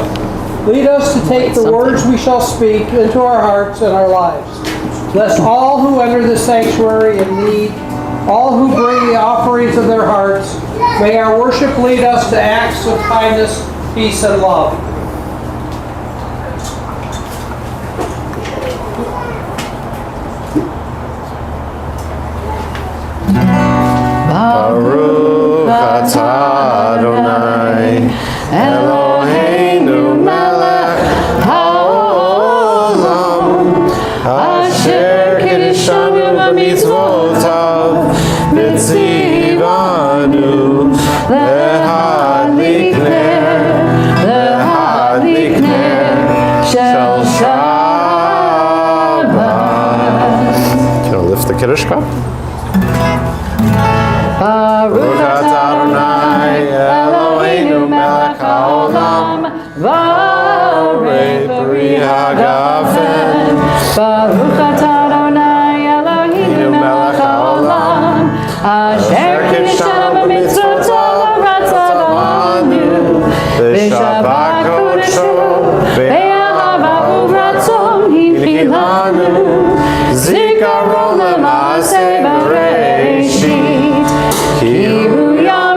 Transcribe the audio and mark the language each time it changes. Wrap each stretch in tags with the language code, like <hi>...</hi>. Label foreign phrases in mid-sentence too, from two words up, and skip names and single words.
<en>Lead us to take the words we shall speak into our hearts and our lives. Bless all who enter the sanctuary in need, all who bring the offerings of their hearts. May our worship lead us to acts of kindness, peace, and love.</en> <he>ברוך אתה אדוני אלוהינו מלך העולם אשר קדשנו במצותיו וצונו להדליק נר של שבת.</he> <en>Can I lift the Kiddush cup?</en> <he>ברוך אתה אדוני אלוהינו מלך העולם בורא פרי הגפן. ברוך אתה אדוני אלוהינו מלך העולם אשר קדשנו במצותיו ורצה בנו ושבת קדשו באהבה וברצון הנחילנו זכרון למעשה בראשית כי הוא</he>